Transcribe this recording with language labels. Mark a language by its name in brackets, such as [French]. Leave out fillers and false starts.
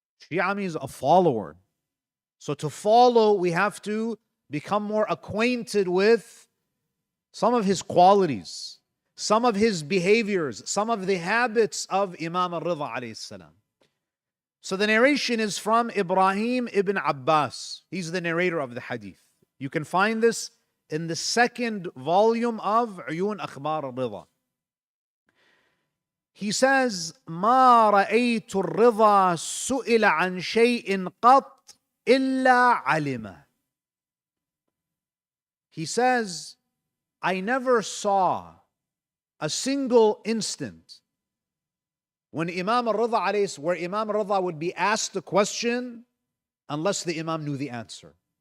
[English] Shia means a follower. So to follow, we have to become more acquainted with some of his qualities, some of his behaviors, some of the habits of Imam al-Ridha alayhi salam. So the narration is from Ibrahim ibn Abbas. He's the narrator of the hadith. You can find this in the second volume of Uyun Akhbar al-Ridha. He says, [Arabic] ما رأيت الرضا سئل عن شيء قط إلا علمه. [English] He says, I never saw a single instant when Imam al-Ridha where Imam al-Ridha would be asked a question unless the Imam knew the answer.